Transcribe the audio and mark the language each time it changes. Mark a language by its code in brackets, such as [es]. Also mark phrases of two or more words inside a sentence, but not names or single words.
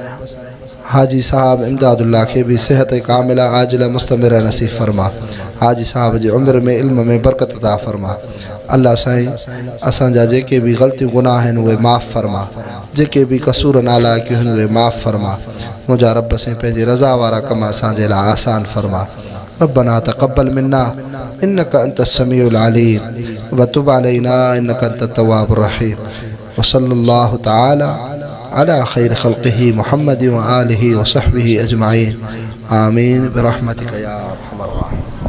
[sd] हाजी साहब इमदादुल्लाह के भी सेहत कामिला आजिला मुस्तमिर नसीब फरमा हाजी साहब जी उम्र में इल्म में बरकत अता फरमा अल्लाह साईं असांजा जेके भी ग़लतियूं गुनाह आहिनि उहे माफ़ फरमा जेके भी कसूर नालायकियूं आहिनि उहे माफ़ फरमा मुंहिंजा रब साईं पंहिंजी रज़ा वारा कम असांजे लाइ आसान फरमा [ar] ربنا تقبل منا إنك أنت السميع العليم وتب علينا إنك أنت التواب الرحيم وصلى الله تعالى على خير خلقه محمد وآله وصحبه أجمعين آمين برحمتك يا أرحم الراحمين.